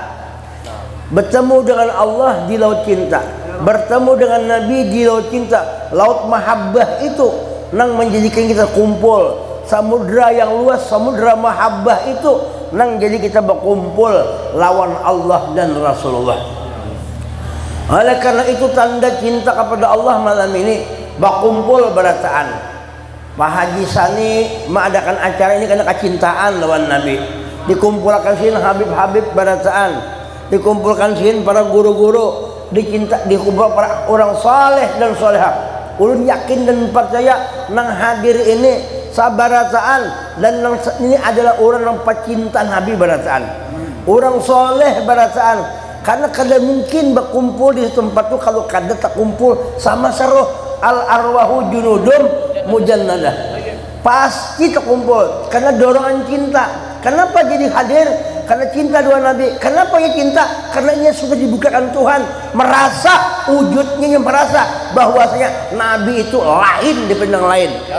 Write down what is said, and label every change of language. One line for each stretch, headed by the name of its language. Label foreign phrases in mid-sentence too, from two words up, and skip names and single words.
Indonesian: Bertemu dengan Allah di laut cinta, bertemu dengan Nabi di laut cinta. Laut mahabbah itu yang menjadikan kita kumpul.
Banjar: Samudra yang luas, samudra mahabbah itu nang jadi kita berkumpul lawan Allah dan Rasulullah.
Indonesian: Oleh karena itu tanda cinta kepada Allah malam ini berkumpul berataan.
Banjar: Pak Haji Sani mengadakan acara ini karena kecintaan lawan Nabi.
Indonesian: Dikumpulkan sini Habib-habib berataan, dikumpulkan sini para guru-guru, dikumpul para orang saleh dan salehah.
Banjar: Ulun yakin dan percaya nang hadir ini sabarataan, dan ini adalah orang yang pecinta Nabi barataan, orang soleh barataan.
Indonesian: Karena kada mungkin berkumpul di tempat itu kalau kada tak kumpul sama seruh
Arabic: al arwahu junudum mujannadah.
Indonesian: Pasti terkumpul karena dorongan cinta. Kenapa jadi hadir? Karena cinta dua Nabi. Kenapa ya cinta? Karena ia sudah dibukakan Tuhan, merasa wujudnya, yang merasa bahwasanya Nabi itu lain daripada yang lain.